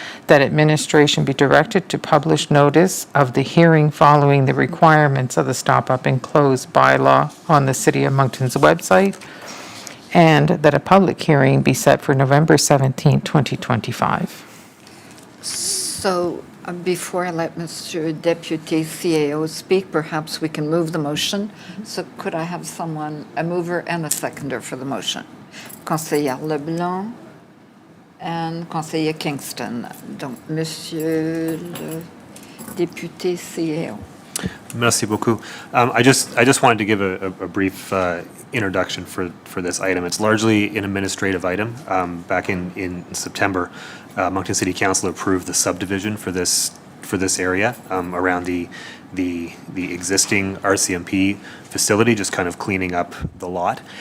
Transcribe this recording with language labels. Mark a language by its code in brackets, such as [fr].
[en] that administration be directed to publish notice of the hearing following the requirements of the stop-up and close bylaw on the City of Moncton's website, and that a public hearing be set for November 17, 2025. So before I let Mr. Deputy CAO speak, perhaps we can move the motion. So could I have someone, a mover and a seconder for the motion? Conseillère Leblanc and Conseiller Kingston. [fr] Donc, Monsieur le Député CAO. Merci beaucoup. [en] I just wanted to give a brief introduction for this item. It's largely an administrative item. Back in September, Moncton City Council approved the subdivision for this area around the existing RCMP facility, just kind of cleaning up the lot.